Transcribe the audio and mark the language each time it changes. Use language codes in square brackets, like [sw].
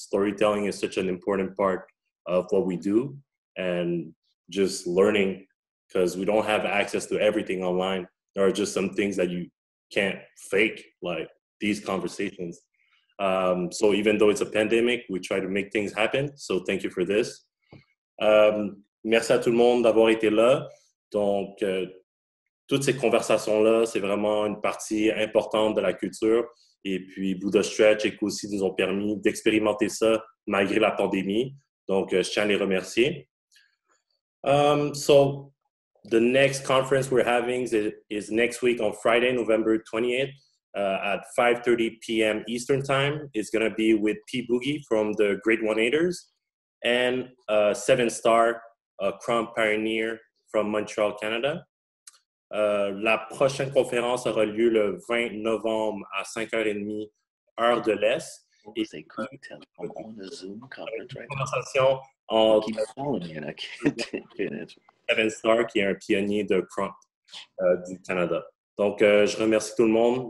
[en] Storytelling is such an important part of what we do, and just learning, because we don't have access to everything online. There are just some things that you can't fake, like these conversations. So even though it's a pandemic, we try to make things happen. So thank you for this. [fr] Merci à tout le monde d'avoir été là. Donc, toutes ces conversations-là, c'est vraiment une partie importante de la culture. Et puis, Buddha Stretch et Kosi nous ont permis d'expérimenter ça malgré la pandémie. Donc, je tiens à les remercier. [en] So, the next conference we're having is next week on Friday, November 28th at 5:30 p.m. Eastern Time. It's going to be with P. Boogie from the Great One-Eighters and 7-Star Crump Pioneer from Montreal, Canada. [fr] La prochaine conférence aura lieu le 20 novembre à 5h30, heure de l'Est. Et c'est cool, [en] I'm on a Zoom conference right now. [fr] Conversation entre 7-Star, qui est un pionnier de Crump du Canada. Donc, je remercie tout le monde.